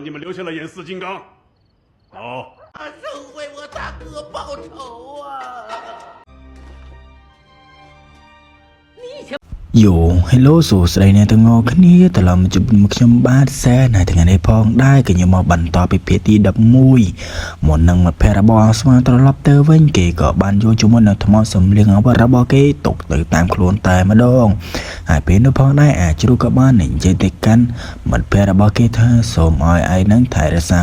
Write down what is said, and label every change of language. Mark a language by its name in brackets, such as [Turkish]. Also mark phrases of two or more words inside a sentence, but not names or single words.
[Chinese] 你们留下了演四金刚。好，生为我大哥报仇啊！ [English] Yo, hello [Khmer] សួស្តីអ្នកទាំងអស់គ្នាត្រឡប់មកជួបមកខ្ញុំបាទសែនហើយថ្ងៃនេះផងដែរក៏ខ្ញុំមកបន្តពីភាគទី11មុននឹងមិត្តភ័ក្តិរបស់អាស្វាត្រឡប់ទៅវិញគេក៏បានយកជាមួយនឹងថ្មសម្លៀងអាវុធ របស់គេទុកទៅតាមខ្លួនតែម្ដងហើយពេលនោះផងដែរអាចជ្រូកក៏បាននិយាយទៅកាន់មិត្តភ័ក្តិរបស់គេថាសូមឲ្យឯងនឹងថែរក្សា